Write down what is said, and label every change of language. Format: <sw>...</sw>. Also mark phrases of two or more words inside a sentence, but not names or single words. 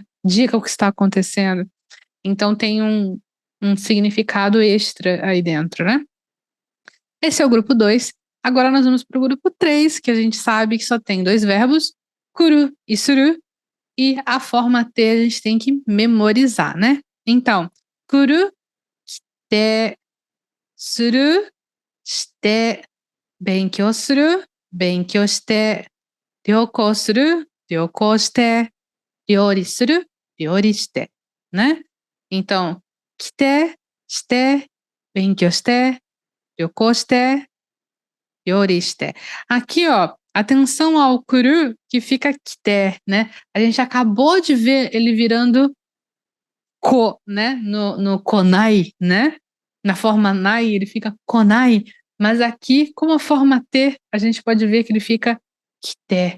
<pt>Diga o que está acontecendo. Então tem um significado extra aí dentro, né? Esse é o grupo 2. Agora nós vamos para o grupo 3, que a gente sabe que só tem dois verbos, kuru e suru, e a forma T a gente tem que memorizar, né? Então,</pt> <ja>来る、来て、する、して、勉強する、勉強して、旅行する、旅行して、料理する、料理して,</ja> <pt>né? Então,</pt> <ja>来て、して、勉強して、旅行して、料理して.</ja> <pt>Aqui, ó, atenção ao kuru que fica kite, né? A gente acabou de ver ele virando ko, né? No konai, né? Na forma nai, ele fica konai. Mas aqui, como a forma T, a gente pode ver que ele fica kite.</pt>